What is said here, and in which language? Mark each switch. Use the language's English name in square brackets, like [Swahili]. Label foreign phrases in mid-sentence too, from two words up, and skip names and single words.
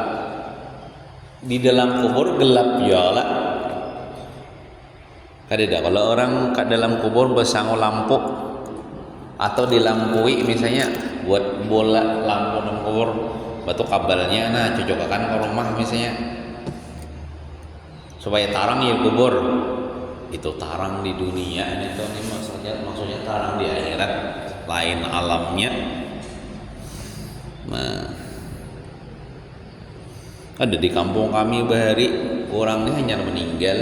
[Banjar] Di dalam kubur gelap ya lah. Kadang kalau orang ke dalam kubur bersanggo lampu atau dilampui misalnya buat bola lampu dalam kubur, batu kabelnya nah cocokkan ke rumah misalnya supaya tarang ya kubur. Itu tarang di dunia ini tuh nih maksudnya tarang di akhirat lain alamnya. Nah, ada di kampung kami bahari orang ini hanya meninggal.